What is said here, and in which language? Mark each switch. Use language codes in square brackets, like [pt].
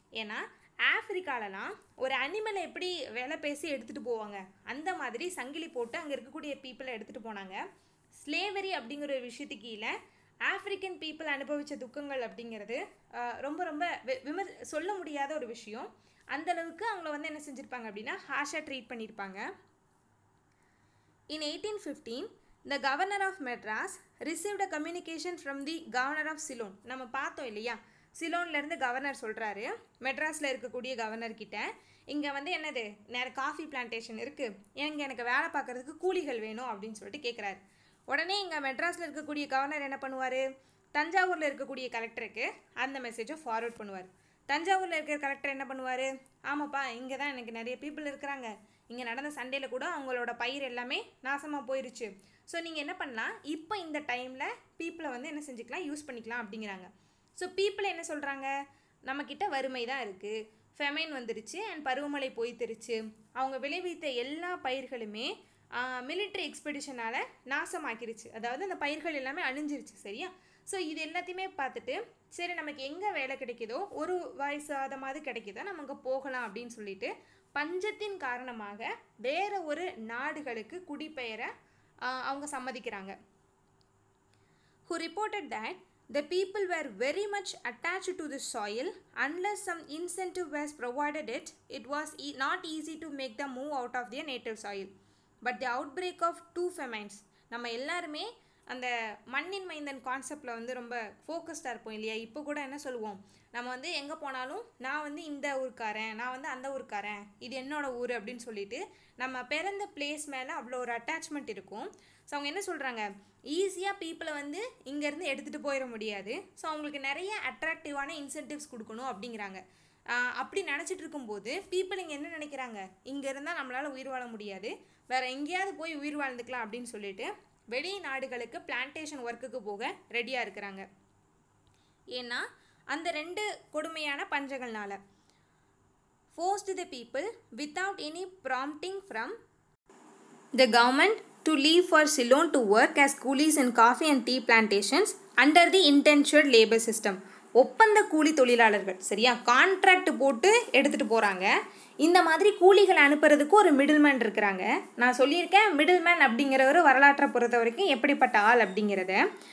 [ta] ஏன்னா ஆஃப்ரிக்காலலாம் ஒரு அனிமலை எப்படி வேலை பேசி எடுத்துகிட்டு போவாங்க, அந்த மாதிரி சங்கிலி போட்டு அங்கே இருக்கக்கூடிய பீப்புளை எடுத்துகிட்டு போனாங்க. ஸ்லேவரி அப்படிங்கிற ஒரு விஷயத்துக்கு கீழே ஆஃப்ரிக்கன் பீப்புள் அனுபவித்த துக்கங்கள் அப்படிங்கிறது ரொம்ப ரொம்ப சொல்ல முடியாத ஒரு விஷயம். அந்தளவுக்கு அவங்கள வந்து என்ன செஞ்சுருப்பாங்க அப்படின்னா ஹார்ஷாக ட்ரீட் பண்ணியிருப்பாங்க. [en] In 1815 the governor of Madras received a communication from the governor of Ceylon. [ta] நம்ம பார்த்தோம் இல்லையா, சிலோன்லேருந்து கவர்னர் சொல்கிறாரு மெட்ராஸில் இருக்கக்கூடிய கவர்னர்கிட்ட, இங்கே வந்து என்னது காஃபி பிளான்டேஷன் இருக்குது, எனக்கு வேலை பார்க்குறதுக்கு கூலிகள் வேணும் அப்படின்னு சொல்லிட்டு கேட்குறாரு. உடனே இங்கே மெட்ராஸில் இருக்கக்கூடிய கவர்னர் என்ன பண்ணுவார், தஞ்சாவூரில் இருக்கக்கூடிய கலெக்டருக்கு அந்த மெசேஜை ஃபார்வர்ட் பண்ணுவார். தஞ்சாவூரில் இருக்கிற கலெக்டர் என்ன பண்ணுவார், ஆமாப்பா இங்கே தான் எனக்கு நிறைய பீப்புள் இருக்கிறாங்க, இங்கே நடந்த சண்டேல கூட அவங்களோட பயிர் எல்லாமே நாசமாக போயிருச்சு, ஸோ நீங்கள் என்ன பண்ணலாம், இப்போ இந்த டைமில் பீப்புளை வந்து என்ன செஞ்சுக்கலாம், யூஸ் பண்ணிக்கலாம் அப்படிங்கிறாங்க. ஸோ பீப்புளை என்ன சொல்கிறாங்க, நம்மக்கிட்ட வறுமை தான் இருக்குது, ஃபெமைன் வந்துருச்சு அண்ட் பருவமழை போய்த்திருச்சு, அவங்க விளைவித்த எல்லா பயிர்களுமே மிலிட்ரி எக்ஸ்பெடிஷனால் நாசமாக்கிருச்சு, அதாவது அந்த பயிர்கள் எல்லாமே அழிஞ்சிருச்சு, சரியா? ஸோ இது எல்லாத்தையுமே பார்த்துட்டு சரி நமக்கு எங்கே வேலை கிடைக்குதோ, ஒரு வயசாதமாவது கிடைக்குதோ நம்ம அங்கே போகலாம் அப்படின்னு சொல்லிட்டு பஞ்சத்தின் காரணமாக வேறு ஒரு நாடுகளுக்கு குடிபெயர அவங்க சம்மதிக்கிறாங்க. [en] Who reported that the people were very much attached to the soil. Unless some incentive was provided it was not easy to make them move out of their native soil. But the outbreak of two famines, [ta] நம்ம எல்லாருமே அந்த மண்ணின் மைந்தன் கான்செப்டில் வந்து ரொம்ப ஃபோக்கஸ்டாக இருப்போம் இல்லையா? இப்போ கூட என்ன சொல்லுவோம், நம்ம வந்து எங்கே போனாலும் நான் வந்து இந்த ஊருக்காரன், நான் வந்து அந்த ஊருக்காரன், இது என்னோட ஊர் அப்படின்னு சொல்லிட்டு நம்ம பிறந்த பிளேஸ் மேலே அவ்வளோ ஒரு அட்டாச்மெண்ட் இருக்கும். ஸோ அவங்க என்ன சொல்கிறாங்க, ஈஸியாக பீப்புளை வந்து இங்கேருந்து எடுத்துகிட்டு போயிட முடியாது, ஸோ அவங்களுக்கு நிறைய அட்ராக்டிவான இன்சென்டிவ்ஸ் கொடுக்கணும் அப்படிங்கிறாங்க. அப்படி நினச்சிட்டு இருக்கும்போது பீப்புள் இங்கே என்ன நினைக்கிறாங்க, இங்கே இருந்தால் நம்மளால் உயிர் வாழ முடியாது, வேறு எங்கேயாவது போய் உயிர் வாழ்ந்துக்கலாம் அப்படின்னு சொல்லிட்டு வெளிநாடுகளுக்கு பிளான்டேஷன் ஒர்க்குக்கு போக ரெடியாக இருக்கிறாங்க. ஏன்னா அந்த ரெண்டு கொடுமையான பஞ்சங்கள்னால. [en] forced the people without any prompting from the government to leave for Ceylon to work as coolies in coffee and tea plantations under the indentured labor system. [ta] ஒப்பந்த கூலி தொழிலாளர்கள், சரியா, கான்ட்ராக்ட் போட்டு எடுத்துகிட்டு போகிறாங்க. இந்த மாதிரி கூலிகளை அனுப்புறதுக்கு ஒரு மிடில்மேன் இருக்கிறாங்க. நான் சொல்லியிருக்கேன் மிடில்மேன் அப்படிங்கிறவர் வரலாற்றை பொறுத்த வரைக்கும் எப்படிப்பட்ட ஆள் அப்படிங்கிறத.